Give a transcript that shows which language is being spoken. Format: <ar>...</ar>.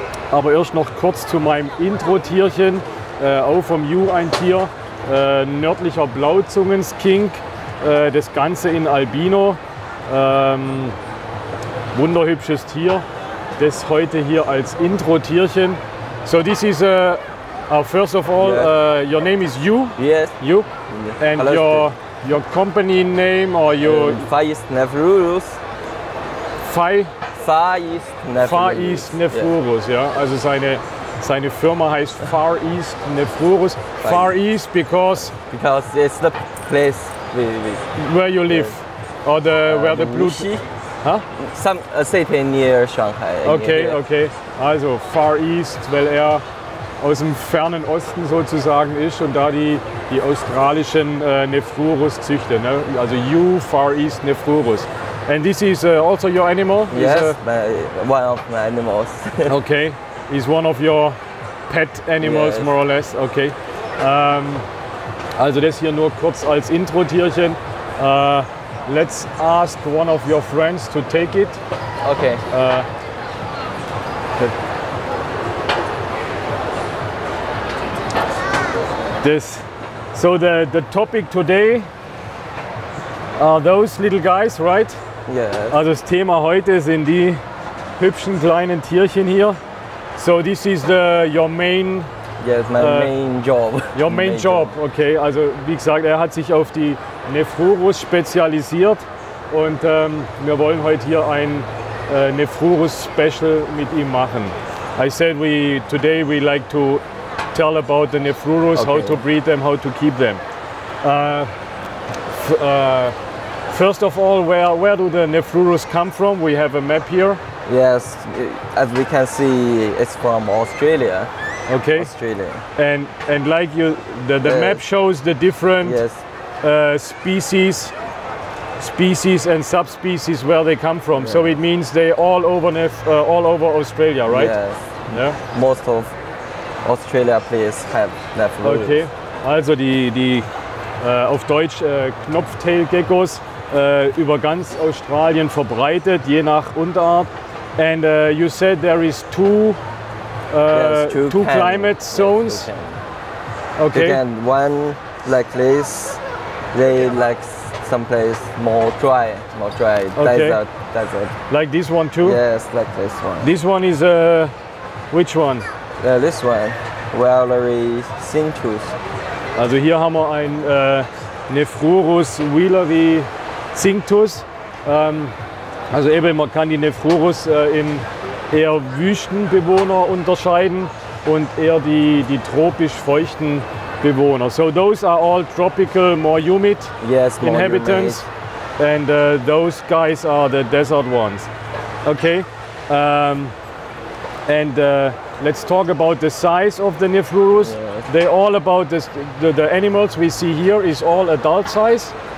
<de>Aber erst noch kurz zu meinem Intro-Tierchen, auch vom Yu ein Tier, nördlicher Blauzungenskink, das Ganze in Albino, wunderhübsches Tier, das heute hier als Intro-Tierchen.</de> <en>So this is first of all, your name is Yu? Yes. Yu? And your company name or your... Far East Nephrurus. Far East Nephrurus. Far East Nephrurus, ja.</en> <de>Also seine Firma heißt Far East Nephrurus.</de> <en>Far East because it's the place where you live, or where the blue... Huh? Some city near Shanghai. Okay, okay.</en> <de>Also Far East, weil er aus dem fernen Osten sozusagen ist und da die australischen Nephrurus züchtet. Ne? Also Yu Far East Nephrurus.</de> <en>And this is also your animal? Yes, one of my animals. Okay, is one of your pet animals, yes. More or less. Okay.</en> <de>Also das hier nur kurz als Intro-Tierchen.</de> <en>Let's ask one of your friends to take it. Okay. So the topic today are those little guys, right? Yes.</en> <de>Also das Thema heute sind die hübschen kleinen Tierchen hier.</de> <en>So this is your main... Yes, my main job. Your main job, okay.</en> <de>Also wie gesagt, er hat sich auf die Nephrurus spezialisiert und wir wollen heute hier ein Nephrurus Special mit ihm machen.</de> <en>I said today we like to tell about the Nephrurus, okay. How to breed them, how to keep them. First of all, where do the Nephrurus come from? We have a map here. Yes, as we can see, it's from Australia. Okay. Australia. And like the map shows the different species and subspecies where they come from. So it means they all over Australia, right? Yes. Yeah. Most of Australia players have Nephrurus. Okay.</en> <de>Also die auf Deutsch Knopftail-Geckos über ganz Australien verbreitet, je nach Unterart.</de> <en>And you said there is two climate zones. Yes, okay. And one like this, they like some place more dry. Okay. Desert. Like this one too? Yes, like this one. This one is which one? This one, Wheelery Cinctus.</en> <de>Also hier haben wir ein Nephrurus Wheelery Cinctus. Also eben, man kann die Nephrurus in eher Wüstenbewohner unterscheiden und eher die tropisch feuchten Bewohner.</de> <en>So those are all tropical, more humid inhabitants, and those guys are the desert ones. Okay, and let's talk about the size of the Nephrurus. Yes. They're all about this. The animals we see here is all adult size.</en>